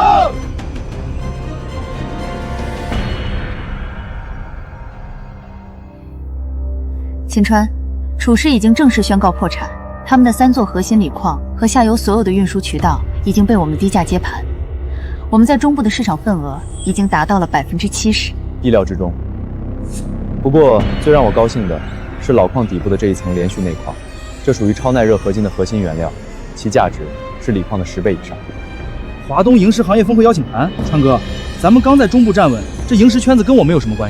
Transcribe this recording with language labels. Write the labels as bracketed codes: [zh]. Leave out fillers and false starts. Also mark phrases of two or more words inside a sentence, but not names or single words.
[zh] 秦川，楚氏已经正式宣告破产，他们的3座核心锂矿和下游所有的运输渠道已经被我们低价接盘，我们在中部的市场份額已經達到了70%，意料之中。不過最讓我高興的是老礦底部的這一層連續內礦，這屬於超耐熱合金的核心原料，其價值是鋰礦的10倍以上。華東螢石行業峰會邀請函，川哥，咱們剛在中部站穩，這螢石圈子跟我沒有什麼關係。